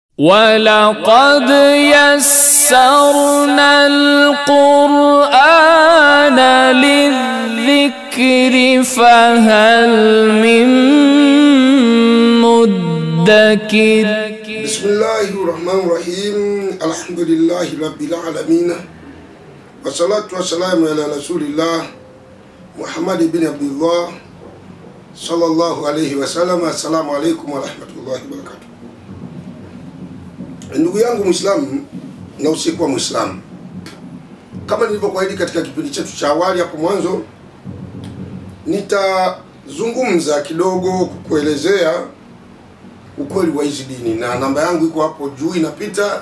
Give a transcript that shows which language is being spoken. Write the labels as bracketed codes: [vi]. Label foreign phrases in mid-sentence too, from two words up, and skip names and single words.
[ar] وَلَقَدْ يَسَّرْنَا الْقُرْآنَ لِلذِّكْرِ فَهَلْ مِن مُّدَّكِرٍ. بسم الله الرحمن الرحيم. الحمد لله رب العالمين، والصلاة والسلام على رسول الله محمد بن عبد الله صلى الله عليه وسلم. السلام عليكم ورحمة الله وبركاته. [sw] Ndugu yangu Muislamu na usikuwa Muislamu, kama nilivyokuahidi katika kipindi chetu cha awali hapo mwanzo, nitazungumza kidogo kukuelezea ukweli wa hizi dini, na namba yangu iko hapo juu inapita.